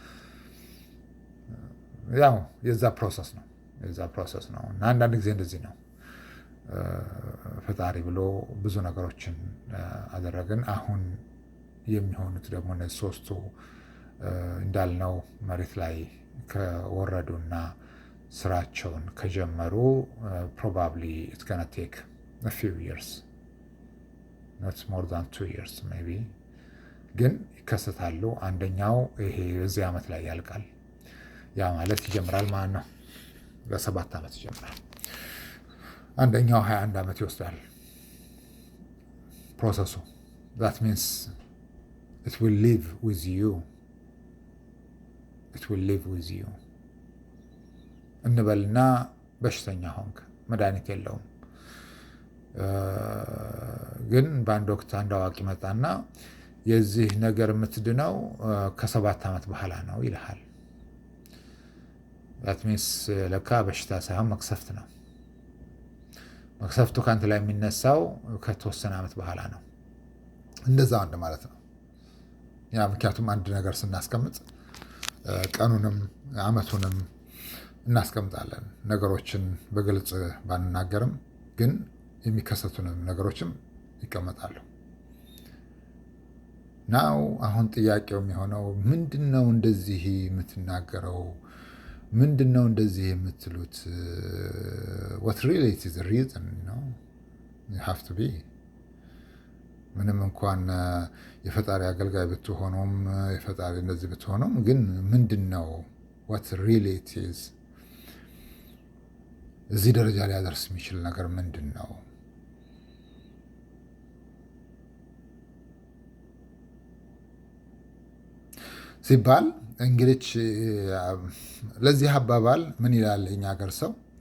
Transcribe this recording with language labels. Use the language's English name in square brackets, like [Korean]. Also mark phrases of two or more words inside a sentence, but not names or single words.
[Amharic] ያው የዛ ፕሮሰስ ነው እና አንዳንድ ጊዜ እንደዚህ ነው። ፈጣሪ ብሎ ብዙ ነገሮችን አደረግን። አሁን የሚሆኑት ደግሞ እነዚህ 3ቱ እንዳልነው መሬት ላይ ከወረዱና ስራቸውን ከጀመሩ [English] probably it's [Amharic] ገና ቴክ [English] a few years, not more than 2 years maybe፣ [Amharic] ግን ይከሰታሉ። አንደኛው ይሄ በዚህ ዓመት ላይ ያልቃል። ያ ማለት ይጀምራል ማለት ነው። ለ7 ዓመት ይጀምራል። አንደኛው 21 ዓመት ይወስዳል ፕሮሰሱ። [English] that means it will live with [Amharic] you እንበልና በሽተኛ ሆንክ፣ መድኃኒት የለውም። ግን በአንድ ወቅት አንድ አዋቂ መጣና የዚህ ነገር የምትድነው ከ7 ዓመት በኋላ ነው ይልሃል። [English] that means [Amharic] ለካ በሽታ ሳይሆን መቅሰፍት ነው። መቅሰፍቱ ከአንተ ላይ የሚነሳው ከተወሰነ ዓመት በኋላ ነው። እንደዛ አንድ ማለት ነው። ያ ምክንያቱም አንድ ነገር ስናስቀምጥ ቀኑንም ዓመቱንም እናስቀምጣለን። ነገሮችን በግልጽ ባንናገርም ግን የሚከሰቱንም ነገሮችም ይቀመጣሉ። ናው አሁን ጥያቄው የሚሆነው ምንድነው እንደዚህ የምትናገረው? ምንድን ነው እንደዚህ የምትሉት? [English] what really is the reason, you have to be [Amharic] ምንም እንኳን የፈጣሪ አገልጋይ ብትሆኑም የፈጣሪ እንደዚህ ብትሆኑም ግን ምንድን ነው [English] what really it is [Amharic] እዚህ ደረጃ ሊያደርስ የሚችል ነገር ምንድን ነው? ሲባል እንግዲህ ለዚህ አባባል ምን ይላል የኛ ሀገር ሰው?